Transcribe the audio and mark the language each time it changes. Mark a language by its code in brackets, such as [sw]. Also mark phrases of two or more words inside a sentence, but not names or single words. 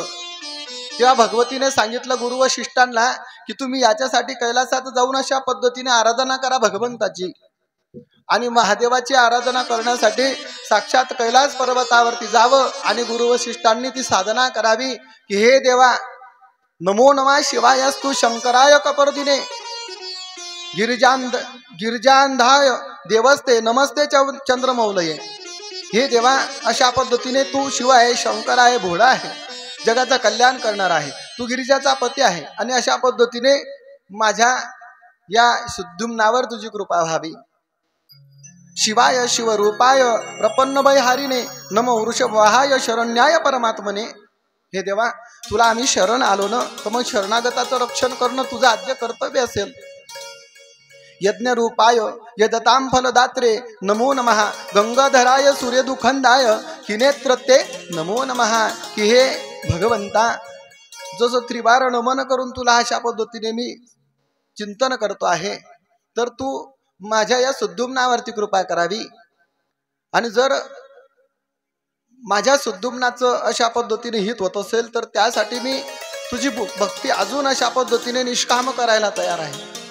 [mr] तेव्हा भगवतीने सांगितलं गुरु व शिष्टांना की तुम्ही याच्यासाठी कैलासात जाऊन अशा पद्धतीने आराधना करा भगवंताची. आणि महादेवाची आराधना करण्यासाठी साक्षात कैलास पर्वतावरती जावं आणि गुरु व शिष्टांनी ती साधना करावी की हे देवा, [sa] नमो नमः शिवायस्तु शंकराय कपर्दिने गिरिजांधाय देवस्ते नमस्ते चंद्रमौलये. [mr] हे देवा, अशा पद्धतीने तू शिव आहे, शंकर आहे, भोळा आहे, जगाचा कल्याण करणार आहे, तू गिरिजाचा पती आहे. आणि अशा पद्धतीने माझ्या या सुद्युम्नावर तुझी कृपा व्हावी. [sa] शिवाय शिवरूपाय प्रपन्नभयहारिणे नमो वृषभवाहाय शरण्याय परमात्मने. [mr] हे देवा, तुला आम्ही शरण आलो ना, तर मग शरणागताचं रक्षण करणं तुझं आद्य कर्तव्य असेल. [sa] यज्ञ रूपाय यदतां फलदात्रे नमो नमः गंगाधराय सूर्यदुखंदाय किनेत्रते नमो नमः. [mr] की हे भगवंता, जसं त्रिवार नमन करून तुला अशा पद्धतीने मी चिंतन करतो आहे, तर तू माझ्या या सुद्युम्नावरती कृपा करावी. आणि जर माझ्या सुद्युम्नाचं अशा पद्धतीने हित होत असेल तर त्यासाठी मी तुझी भक्ती अजून अशा पद्धतीने निष्काम करायला तयार आहे.